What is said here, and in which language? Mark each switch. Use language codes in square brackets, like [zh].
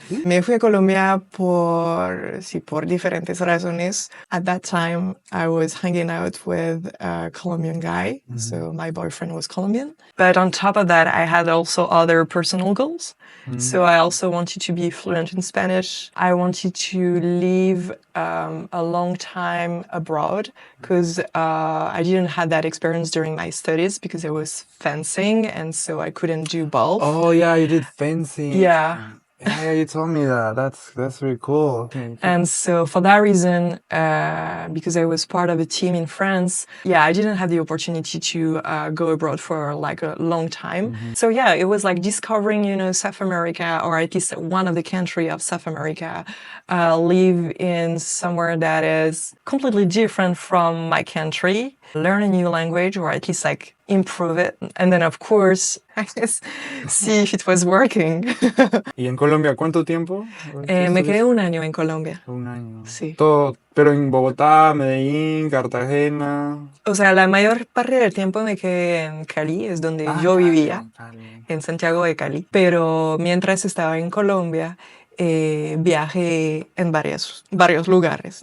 [es] pues, me fui a Colombia por diferentes razones. [en] At that time, I was hanging out with a Colombian guy, so my boyfriend was Colombian. But on top of that, I had also other personal goals. So I also wanted to be fluent in Spanish. I wanted to live a long time abroad because I didn't have that experience during my studies because I was fencing and so I couldn't do both. Oh yeah, you did fencing. Yeah. Yeah, you told me that. That's really cool. Okay. And so for that reason, because I was part of a team in France, I didn't have the opportunity to go abroad for like a long time. So it was like discovering, South America, or at least one of the country of South America, live in somewhere that is completely different from my country, learn a new language, or at least like improve it. And then, of course, I guess, see if it was working. [es] ¿Y en Colombia cuánto tiempo? Me quedé 1 año en Colombia. 1 año. Sí. Todo, pero en Bogotá, Medellín, Cartagena. O sea, la mayor parte del tiempo me quedé en Cali, es donde yo vivía, en Santiago de Cali. Pero mientras estaba en Colombia, viajé en varios lugares.